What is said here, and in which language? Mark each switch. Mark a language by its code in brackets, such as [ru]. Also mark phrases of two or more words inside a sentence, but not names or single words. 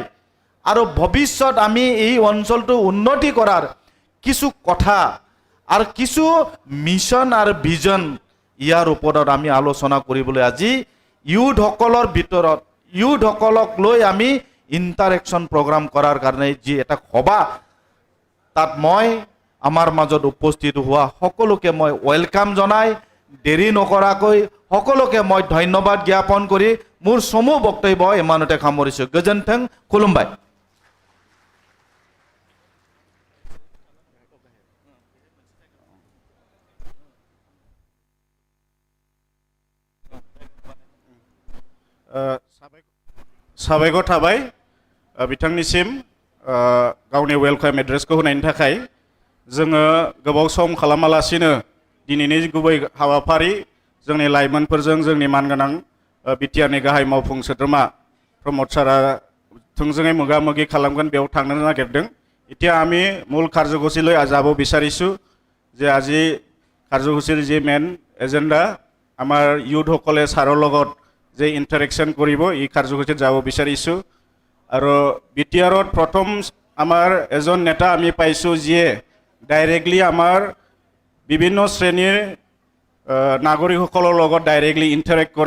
[as] আৰু ভৱিষ্যত আমি এই অঞ্চলটো উন্নতি কৰাৰ কিছু কথা আৰু কিছু মিছন আৰু ভিজন ইয়াৰ ওপৰত আমি আলোচনা কৰিবলৈ আজি ইউথসকলৰ ভিতৰত ইউথসকলক লৈ আমি ইণ্টাৰেকশ্যন প্ৰগ্ৰাম কৰাৰ কাৰণে যি এটা সভা, তাত মই আমাৰ মাজত উপস্থিত হোৱা সকলোকে মই ৱেলকাম জনাই দেৰি নকৰাকৈ সকলোকে মই ধন্যবাদ জ্ঞাপন কৰি মোৰ চমু বক্তব্য ইমানতে সামৰিছোঁ। [brx] गोजेनथें, खुलुमबाय। साबायखर थाबाय बिथांनिसिम गावनि वेलकाम एड्रेसखौ होनायनि थाखाय। जोङो गोबाव सम खालामालासिनो दिनैनि गुबै हाबाफारि जोंनि लाइमोनफोरजों जोंनि मानगोनां बिटिआरनि गाहाय मावफुं सोद्रोमा प्रमद सारा थोंजोङै मोगा मोगि खालामगोन, बेयाव थांनो नागिरदों। [as] এতিয়া আমি মূল কাৰ্যসূচীলৈ যাব বিচাৰিছোঁ যে আজি কাৰ্যসূচীৰ যি মেইন এজেণ্ডা আমাৰ ইউথসকলে ছাৰৰ লগত যে ইণ্টাৰেকশ্যন কৰিব এই কাৰ্যসূচীত যাব বিচাৰিছোঁ। আৰু বিটিআৰত প্ৰথম আমাৰ এজন নেতা আমি পাইছোঁ যিয়ে ডাইৰেক্টলি আমাৰ বিভিন্ন শ্ৰেণীৰ নাগৰিকসকলৰ লগত ডাইৰেক্টলি ইণ্টাৰেক্ট কৰে।